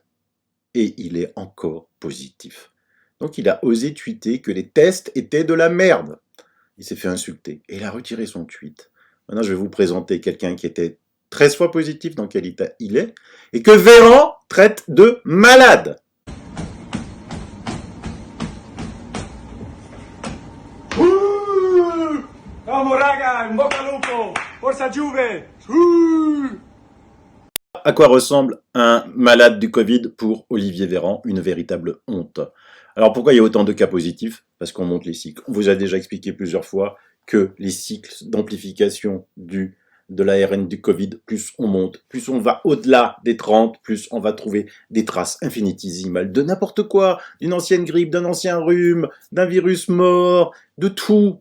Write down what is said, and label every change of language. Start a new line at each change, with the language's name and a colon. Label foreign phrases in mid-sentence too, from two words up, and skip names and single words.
French: Et il est encore positif. Donc il a osé tweeter que les tests étaient de la merde. Il s'est fait insulter. Et il a retiré son tweet. Maintenant, je vais vous présenter quelqu'un qui était 13 fois positif, dans quel état il est, et que Véran traite de malade.
Italian: Vamos raga, in bocca al lupo, forza Juve.
French: À quoi ressemble un malade du Covid pour Olivier Véran? Une véritable honte. Alors pourquoi il y a autant de cas positifs? Parce qu'on monte les cycles. On vous a déjà expliqué plusieurs fois que les cycles d'amplification de l'ARN du Covid, plus on monte, plus on va au-delà des 30, plus on va trouver des traces infinitésimales de n'importe quoi, d'une ancienne grippe, d'un ancien rhume, d'un virus mort, de tout.